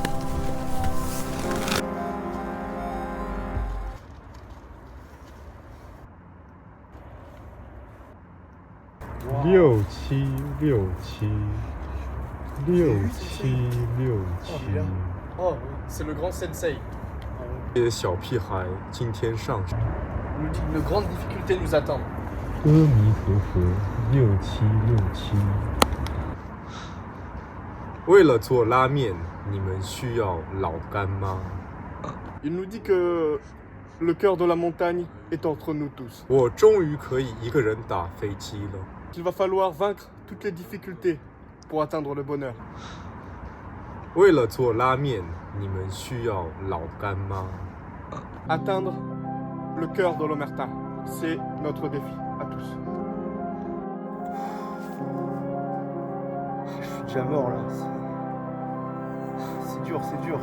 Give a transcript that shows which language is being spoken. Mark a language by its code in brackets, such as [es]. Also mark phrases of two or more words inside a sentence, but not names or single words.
[zh] 6、7、6、7、6、7。 [fr] Oh, c'est le grand sensei. [zh] 这些小屁孩今天上山。 [fr] Il nous dit que de grandes difficultés nous attendent. [zh] 阿弥陀佛，6、7、6、7。为了做拉面，你们需要老干妈。 [fr] Il nous dit que le cœur de la montagne est entre nous tous. [zh] 我终于可以一个人打飞机了。 [fr] Il va falloir vaincre toutes les difficultés pour atteindre le bonheur. [zh] 为了做拉面，你们需要老干妈。 [fr] Atteindre le cœur de l'Omerta, c'est notre défi à tous. Je suis déjà mort là. C'est dur, c'est dur.